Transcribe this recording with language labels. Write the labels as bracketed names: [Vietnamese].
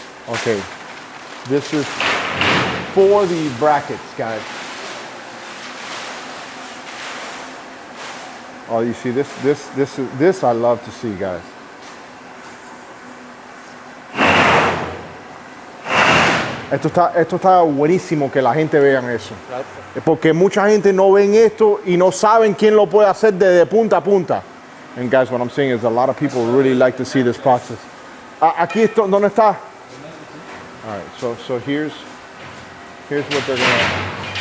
[English] Okay, this is for the brackets, guys. Oh, you see this I love to see, guys. [Spanish] Esto está buenísimo que la gente vean eso. Porque mucha gente no ven esto y no saben quién lo puede hacer desde punta a punta. [English] And guys, what I'm saying is a lot of people really like to see this process. [Spanish] Aquí esto, ¿dónde está? [English] All right, so here's what they're gonna.